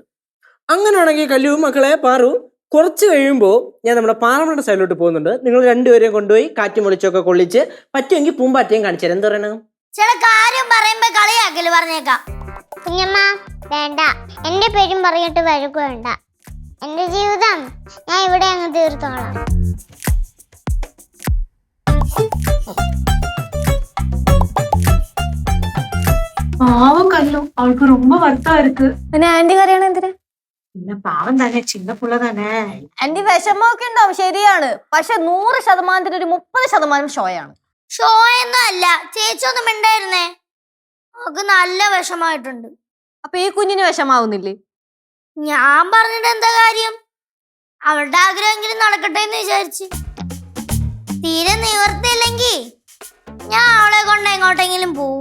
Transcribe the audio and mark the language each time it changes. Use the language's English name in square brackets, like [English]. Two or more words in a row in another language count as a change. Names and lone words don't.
[Malayalam] അങ്ങനെയാണെങ്കിൽ കല്ലുവും മക്കളെ പാറു, കുറച്ച് കഴിയുമ്പോൾ ഞാൻ നമ്മുടെ പാറമണ സൈഡിലോട്ട് പോകുന്നുണ്ട്. നിങ്ങൾ രണ്ടുപേരെയും കൊണ്ടുപോയി കാറ്റും വെളിച്ചമൊക്കെ കൊള്ളിച്ച് പറ്റുമെങ്കിൽ പൂമ്പാറ്റയും കാണിച്ചു തരാം. എന്താ പറയണ? ചില കാര്യം പറയുമ്പോ കളിയാക്കല് പറഞ്ഞേക്കാം. കുഞ്ഞമ്മ വേണ്ട, എന്റെ പേരും പറഞ്ഞിട്ട് വഴക്ക് വേണ്ട. എന്റെ ജീവിതം ഞാൻ ഇവിടെ അങ്ങ് തീർത്തോളാം. [Tamil] பாவம் கல்லு, அவளுக்கு ரொம்ப வருத்தம் இருக்கு. [Malayalam] ആന്റി കറിയണ എന്തിനാ? [Tamil] இல்ல பாவம் தானே, சின்ன புள்ள தானே. [Malayalam] ആന്റി വിഷമമൊക്കെ ഉണ്ടാവും, ശരിയാണ്. പക്ഷെ 100% ഒരു 30% ഷോയാണ്. ഷോ ഒന്നും അല്ല. ചേച്ചി ഒന്നും മിണ്ടായിരുന്നേ. അവക്ക് നല്ല വിഷമായിട്ടുണ്ട്. അപ്പൊ ഈ കുഞ്ഞിന് വിഷമാവുന്നില്ലേ? ഞാൻ പറഞ്ഞിട്ട് എന്താ കാര്യം? അവളുടെ ആഗ്രഹമെങ്കിലും നടക്കട്ടെ എന്ന് വിചാരിച്ച്. തീരെ നിവർത്തിയില്ലെങ്കിൽ ഞാൻ അവളെ കൊണ്ട് എങ്ങോട്ടെങ്കിലും പോവും.